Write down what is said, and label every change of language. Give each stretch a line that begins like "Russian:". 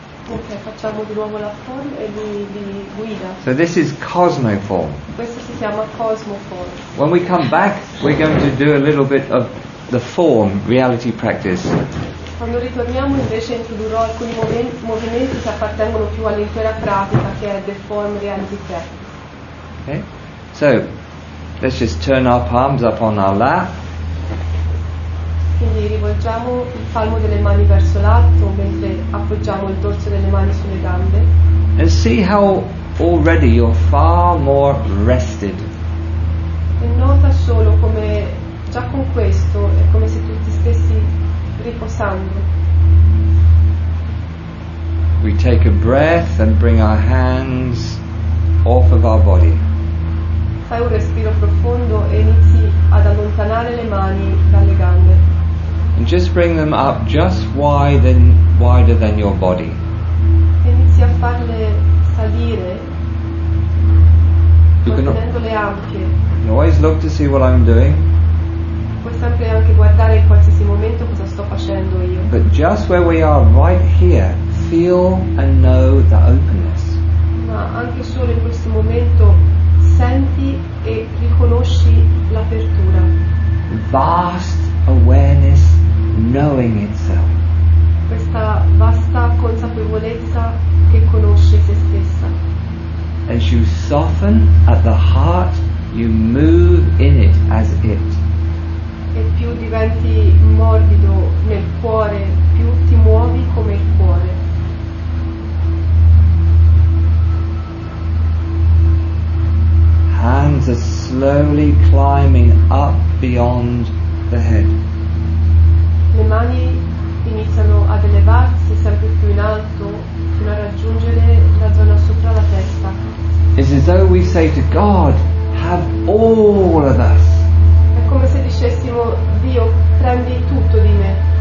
Italian: Ok, facciamo di nuovo la form e vi guida.
English: So this is cosmoform.
Italian: Questo si chiama cosmoform.
English: When we come back, we're going to do a little bit of the form reality practice.
Italian: Quando ritorniamo invece introdurrò alcuni movimenti che appartengono più all'intera pratica, che è the form reality practice.
English: Okay? So let's just turn our palms up on our lap.
Italian: Quindi rivolgiamo il palmo delle mani verso l'alto mentre appoggiamo il dorso delle mani sulle gambe.
English: And see how already you're far more rested.
Italian: E nota solo come già con questo è come se tu ti stessi riposando.
English: We take a breath and bring our hands off of our body.
Italian: Fai un respiro profondo e inizi ad allontanare le mani dalle gambe.
English: And just bring them up just wide wider than your body.
Italian: Inizi a farle salire,
English: You can,
Italian: mantenendole ampie.
English: you can always look to see what I'm doing,
Italian: Puoi sempre anche guardare in qualsiasi momento cosa sto facendo io.
English: but just where we are right here, feel and know the openness.
Italian: Ma anche solo in questo momento senti e riconosci l'apertura.
English: Vast awareness, knowing itself.
Italian: Questa vasta consapevolezza che conosce se stessa.
English: As you soften at the heart, you move in it as it.
Italian: E più diventi morbido nel cuore, più ti muovi come il cuore.
English: Hands are slowly climbing up beyond the head.
Italian: Le mani iniziano ad elevarsi sempre più in alto fino a raggiungere la zona sopra la testa.
English: It's as though we say to God, have all of us.
Italian: È come se dicessimo: Dio, prendi tutto di me.